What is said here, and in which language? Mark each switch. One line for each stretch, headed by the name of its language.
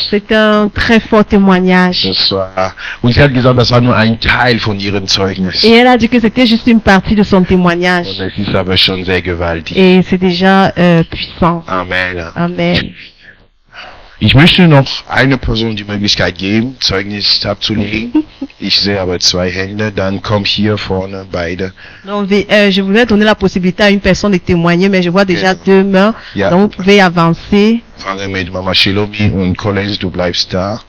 French: C'est un très fort témoignage.
German: Und sie hat gesagt, das war nur ein Teil von ihrem Zeugnis.
French: Et elle a dit que c'était juste une partie de son
German: Und
French: témoignage.
German: es ist aber schon sehr gewaltig.
French: Et c'est déjà puissant. Amen. Amen.
German: Ich möchte noch einer Person die Möglichkeit geben, Zeugnis abzulegen. Ich sehe aber 2 Hände, dann kommt hier vorne beide.
French: Donc, je voulais donner la possibilité à une personne de témoigner, mais je vois déjà 2 mains.
German: Ja.
French: Donc, vous pouvez avancer.
German: Fange mit Mama Shilomi und Collins, du bleibst da.